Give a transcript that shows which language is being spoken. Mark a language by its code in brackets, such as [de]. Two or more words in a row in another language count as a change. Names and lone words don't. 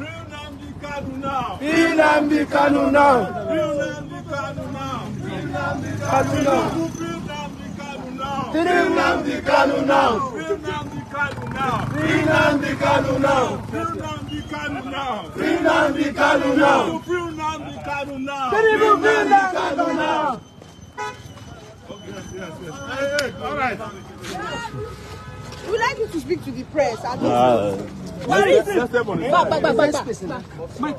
[en] Free Nnamdi Kanu now. Free Nnamdi Kanu now. Free Nnamdi Kanu now. Free Nnamdi Kanu now. Free Nnamdi Kanu now. Free Nnamdi Kanu now. Hey, all right. We'd like you to speak to the press. What is it? Mike,